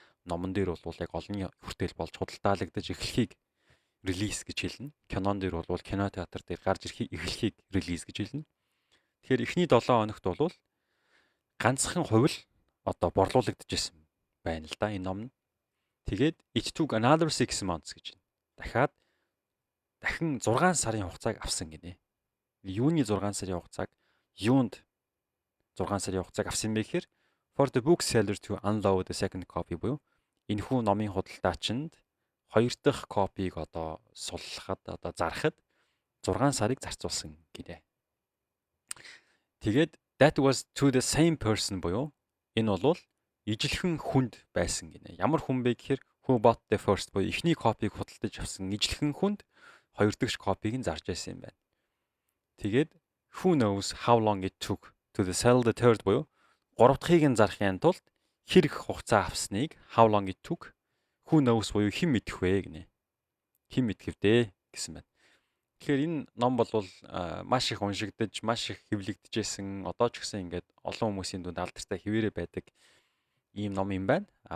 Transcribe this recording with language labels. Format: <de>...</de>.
<mn>Номон дээр бол яг олонний хүртэл болж худалдаалагдаж эхлэхийг релиз гэж хэлнэ. Кинон дээр бол кино театр дээр гарч эхлэхийг релиз гэж хэлнэ. Тэгэхээр эхний 7 хоногт бол ганцхан хувь л одоо борлуулагдчихсэн байна л да энэ ном нь. Тэгээд</mn> <en>it took another 6 months</en> <mn>гэж байна. Дахин 6 сарын хугацааг авсан гинэ. Юуны 6 сарын хугацааг юунд 6 сарын хугацааг авсан бэ гэхээр</mn> <en>for the bookseller to unload the second copy</en> <mn>буюу энэхүү номын худалдаачинд хоёр дахь копиг одоо суллахад одоо зарахад 6 сарыг зарцуулсан гинэ. Тэгээд</mn> <en>that was to the same person</en> <mn>буюу энэ бол ижилхэн хүнд байсан гинэ. Ямар хүн бэ гэхээр</mn> <en>who bought the first</en> <mn>буюу эхний копиг худалдаж авсан ижилхэн хүнд хоёр дахь копиг нь зарж байсан юм байна. Тэгээд</mn> <en>who knows how long it took to sell the third</en> <mn>буюу гурав дахьыг нь зарахын тулд хэрэг хугацаа авсныг</mn> <en>how long it took who knows</en> <mn>буюу хэн мэдэх вэ гинэ. Хэн мэдэх вэ гэсэн байна. Тэгэхээр энэ ном бол маш их уншигдаж, маш их хэвлэгдэжсэн. Одоо ч гэсэн ингээд олон хүмүүсийн дунд алдартай хэвээрээ байдаг ийм ном юм байна.</mn>